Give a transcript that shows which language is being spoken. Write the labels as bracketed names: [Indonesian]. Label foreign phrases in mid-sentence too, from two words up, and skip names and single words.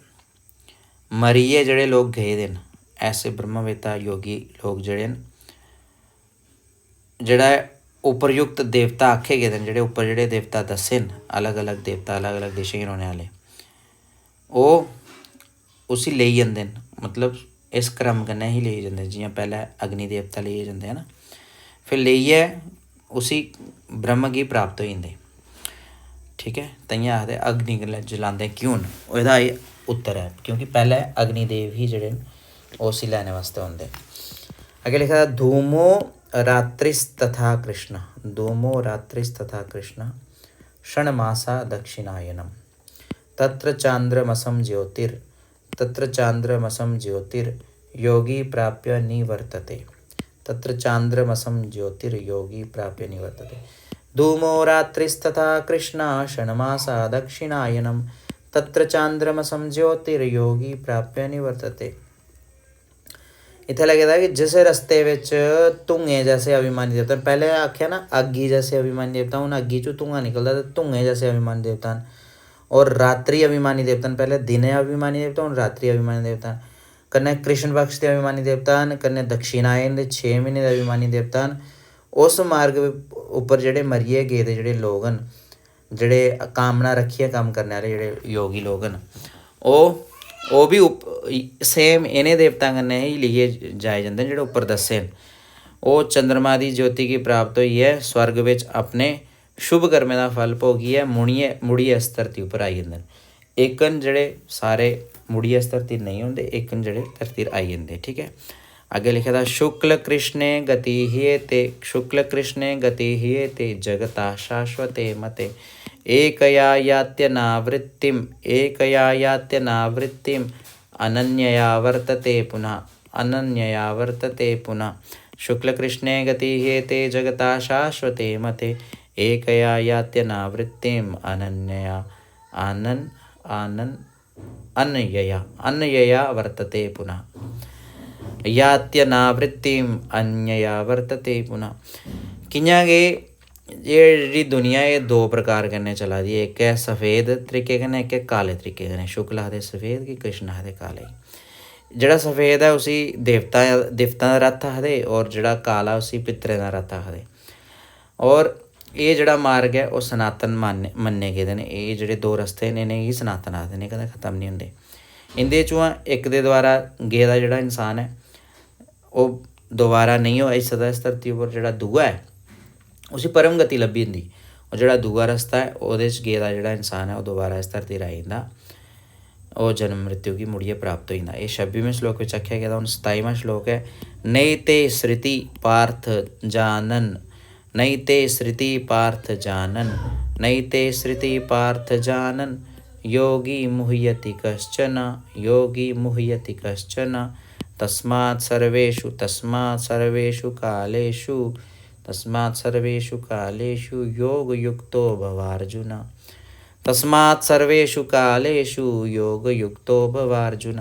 [Dogri] मरिए जोड़े लोग गए दे न, ऐसे ब्रह्मवेता योगी लोग जोड़े न, जोड़ा उपरयुक्त देवता आखे गए हैं, जोड़े उपर जोड़े देवता दसे न, अलग अलग देवता अलग अलग देशों के रौहने वाले, वो उसी ले जाते हैं। मतलब इस क्रम कन्नै ही ले जाते, जियां पहले अग्नि देवता ले जाते हैं ना, फिर लेइयै उसी ब्रह्म की प्राप्त हो जाते। ठीक है, ताइयां आखदे अग्नि जलाते क्यों न, ओह्दा एह् उत्तर है क्योंकि पहले अग्निदेव ही जेह्ड़े न उसी लैने वास्ते होंदे। अगे लिखा था [Sanskrit] धूमो रात्रिस्तथा कृष्ण, धूमो रात्रिस्तथा कृष्ण, षण्मासा दक्षिणायनम, तत्र चांद्रमसम ज्योतिर, तत्र चांद्रमसम ज्योतिर योगी प्राप्य निवर्तते, तत्र चांद्रमसम ज्योतिर योगी प्राप्य निवर्तते। धूमो रात्रिस्तथा कृष्ण, षण्मासा दक्षिणायनम, तत्र चांद्रमसम ज्योतिर्योगी प्राप्य निवर्तते। [Dogri] इत्थे लगे दा कि जिस रस्ते विच धुएं जैसे अभिमानी देवता, पहले आख्या ना अग्गी जैसे अभिमानी देवता, हूँ अग्गी चो धुआं निकलता तो धुएं जैसे अभिमानी देवता न, और रात्रि अभिमानी देवता न, पहले दिन अभिमानी देवता हूँ रात्रि अभिमानी देवता, कन्नै कृष्ण पक्ष के अभिमानी देवता न, कन्नै दक्षिणायन के 6 महीने के अभिमानी देवता न। उस मार्ग उपर जेह्ड़े मरिए गेदे जेह्ड़े लोग न, जेह्ड़े कामना रखियै कम्म करने आह्ले जेह्ड़े योगी लोग न, ओह् भी सेम इ'नें देवतां कन्नै ही लेइयै जाए जंदे न जेह्ड़े उप्पर दस्से न। ओह् चंद्रमा दी ज्योति गी प्राप्त होइयै स्वर्ग बिच अपने शुभ कर्में दा फल भोगियै मुड़ियै इस धरती उप्पर आई जंदे न। इक न जेह्ड़े सारे मुड़ियै इस धरती नेईं होंदे, इक न जेह्ड़े धरती पर आई जंदे। ठीक है, अग्गे लिखे दा [Sanskrit] शुक्ल कृष्णे गति हीयते, शुक्ल कृष्णे गति हीयते जगता शाश्वते मते, एकया यात्यनावृत्तिम, एकया यात्यनावृत्तिम, अनन्यया वर्तते पुनः, अनन्यया वर्तते पुनः। शुक्ल कृष्णे गति हीयते जगता शाश्वते मते, एकया यात्यनावृत्तिम, अनन्यया अन्यया वर्तते पुनः, यात्यनावृत्तिम अन्यया वर्तते पुनः। [Dogri] कि'यां गै जेह्ड़ी दुनिया एह् दो प्रकार कन्नै चला दी है, इक है सफ़ेद तरीके कन्नै, इक है काले तरीके कन्नै। शुक्ल आखदे सफ़ेद गी, कृष्ण आखदे काले गी। जेह्ड़ा सफ़ेद है उसी देवतां दा रथ आखदे, और जेह्ड़ा काला उसी पितरें दा रथ आखदे। और एह् जेह्ड़ा मार्ग है ओह् सनातन मन्ने गेदे न। एह् जेह्ड़े दो रस्ते न इ'नेंगी सनातन आखदे न, कदें ख़त्म नहीं होंदे। इं'दे चों इक दे द्वारा गेदा जेह्ड़ा इंसान है ओह् दोबारा नहीं आई सकदा इस धरती उप्पर, जेह्ड़ा दूआ है उसी परम गति लब्भी जंदी, और जेह्ड़ा दूआ रस्ता है ओह्दे च गेदा जेह्ड़ा इंसान है ओह् दोबारा इस धरती पर आई जंदा, ओह् जन्म मृत्यु गी मुड़ियै प्राप्त होई जंदा। एह् 26वें श्लोक बिच आखेआ गेदा। हून 27वां श्लोक है [Sanskrit] नैते श्रुति पार्थ जानन, नैते श्रुति पार्थ जानन, नैते श्रुति पार्थ जानन, योगी मुह्यति कश्चन, योगी मुह्यति कश्चन, तस्मात् सर्वेषु कालेषु, तस्मात् सर्वेषु कालेषु योगयुक्तो भवार्जुन, तस्मात् सर्वेषु कालेषु योगयुक्तो भवार्जुन।